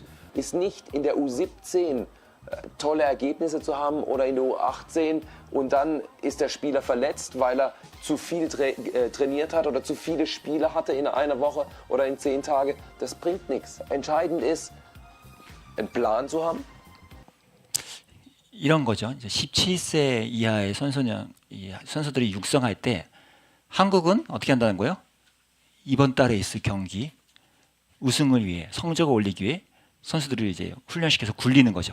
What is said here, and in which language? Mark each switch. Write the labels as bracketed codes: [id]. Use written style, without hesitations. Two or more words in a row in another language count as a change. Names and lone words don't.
[de] Ist nicht in der U17 tolle Ergebnisse zu haben oder in der U18 und dann ist der Spieler verletzt, weil er zu viel trainiert hat oder zu viele Spiele hatte in einer Woche oder in 10 Tagen. Das bringt nichts. Entscheidend ist, einen Plan zu haben. [ko] 이런 거죠. 이제 17세 이하의 선수들이 육성할 때 한국은 어떻게 한다는 거예요? 이번 달에 있을 경기 우승을 위해 성적을 올리기 위해 선수들을 이제 훈련시켜서 굴리는 거죠.